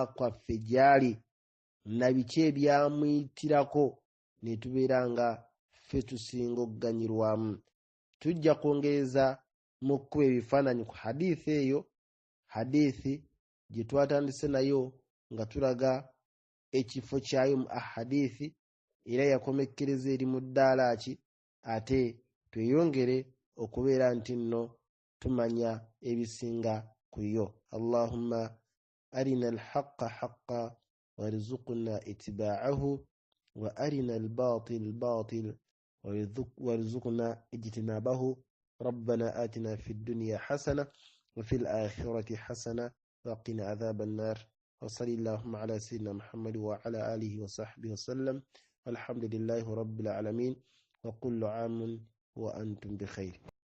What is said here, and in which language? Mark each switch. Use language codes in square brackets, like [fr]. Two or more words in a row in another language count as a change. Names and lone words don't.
[lg] kwaffe gy'ali na biki ebyamuyitirirako ne tubeera nga ffe tusinga okuganyirwamu tujja kwongereza mu kkuba ebifaananyi ku hadithi eyo hadithi gye twatandise nayo nga tulaga ekifo kyayo mu ahadithi era yakomekkereza eri mu ddaala ki ate tweyongere okubeera nti nno tumanya ebisinga ku yo [ar] اللهم أرنا الحق حقا وارزقنا اتباعه وأرنا الباطل باطلا وارزقنا اجتنابه ربنا آتنا في الدنيا حسنة وفي الآخرة حسنة وقنا عذاب النار وصلى اللهم على سيدنا محمد وعلى آله وصحبه وسلم والحمد لله رب العالمين وكل عام وأنتم بخير